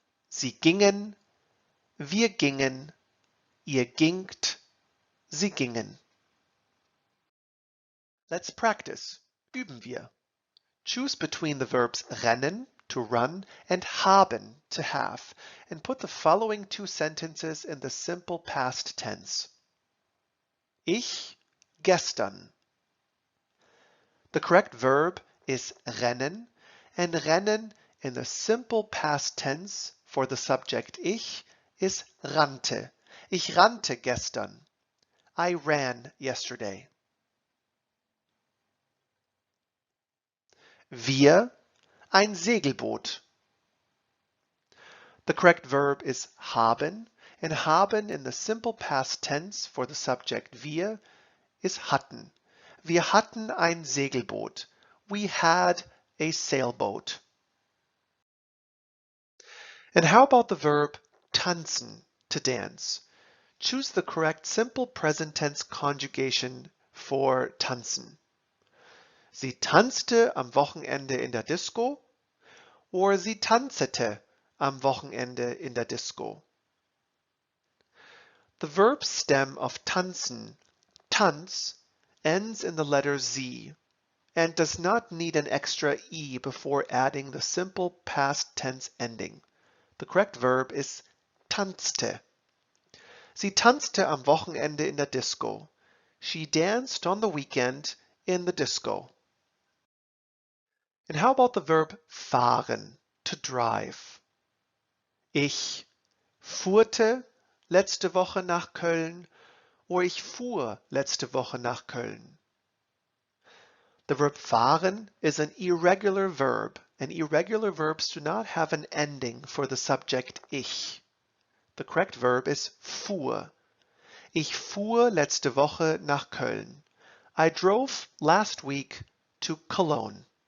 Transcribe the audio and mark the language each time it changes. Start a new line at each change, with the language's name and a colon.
German: Sie gingen, wir gingen, ihr gingt, sie gingen.
English: Let's practice.
German: Üben wir.
English: Choose between the verbs rennen, to run, and haben, to have, and put the following two sentences in the simple past tense.
German: Ich, gestern.
English: The correct verb is rennen, and rennen in the simple past tense for the subject ich is rannte.
German: Ich rannte gestern.
English: I ran yesterday.
German: Wir, ein Segelboot.
English: The correct verb is haben, and haben in the simple past tense for the subject wir is hatten.
German: Wir hatten ein Segelboot.
English: We had a sailboat. And how about the verb tanzen, to dance? Choose the correct simple present tense conjugation for tanzen.
German: Sie tanzte am Wochenende in der Disco, or sie tanzete am Wochenende in der Disco.
English: The verb stem of tanzen, tanz, ends in the letter Z and does not need an extra E before adding the simple past tense ending. The correct verb is tanzte.
German: Sie tanzte am Wochenende in der Disco.
English: She danced on the weekend in the disco. And how about the verb fahren, to drive?
German: Ich fuhrte letzte Woche nach Köln, or ich fuhr letzte Woche nach Köln.
English: The verb fahren is an irregular verb, and irregular verbs do not have an ending for the subject ich. The correct verb is fuhr.
German: Ich fuhr letzte Woche nach Köln.
English: I drove last week to Cologne.